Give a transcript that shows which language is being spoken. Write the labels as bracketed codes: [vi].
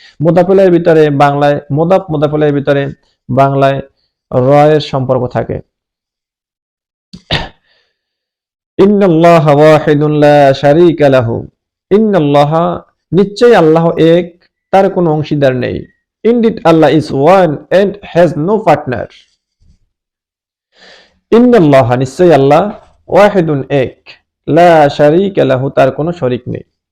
[bn] মুদাফ ইলাইহির ভিতরে বাংলায় মুদাফ ইলাইহির ভিতরে বাংলায় র এর সম্পর্ক থাকে। [ar] ইন্নাল্লাহা ওয়াহিদুন লা শারীকা লাহু। [bn] ইন্নাল্লাহা নিশ্চয়ই আল্লাহ এক, তার কোনো অংশীদার নেই। [en] Indeed Allah is one and has no partner. [ar] ইন্নাল্লাহা [bn] নিশ্চয়ই আল্লাহ, [ar] ওয়াহিদুন [bn] এক, [ar] লা শারীকা লাহু [bn] তার কোনো শরীক নেই।